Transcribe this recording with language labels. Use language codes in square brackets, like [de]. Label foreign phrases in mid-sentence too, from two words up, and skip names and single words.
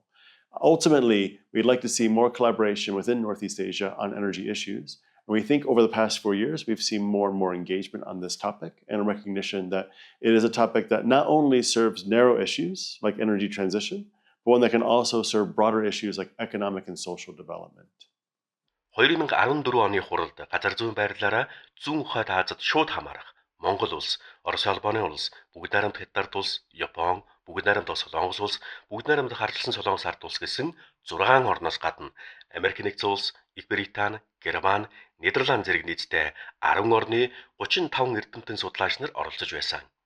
[en] Ultimately, we'd like to see more collaboration within Northeast Asia on energy issues. And we think over the past 4 years, we've seen more and more engagement on this topic and a recognition that it is a topic that not only serves narrow issues like energy transition, but one that can also serve broader issues like economic and social development. [mn] 2014 оны хуралд газар зүйн байрлалаараа зүүн хойд Азад шууд хамаарах Монгол улс, Орос улбаны улс, Бүгд найрамд Хятад улс, Япон, Бүгд найрамд Солонгос улс, Бүгд найрамд харилцсан Солонгос ард улс гэсэн 6 орноос гадна Америк нэгдсэн улс, Их Британи, Герман, Нидерланд зэрэг нийтдээ 10 орны 35 эрдэмтэн судлаач нар оролцож байсан.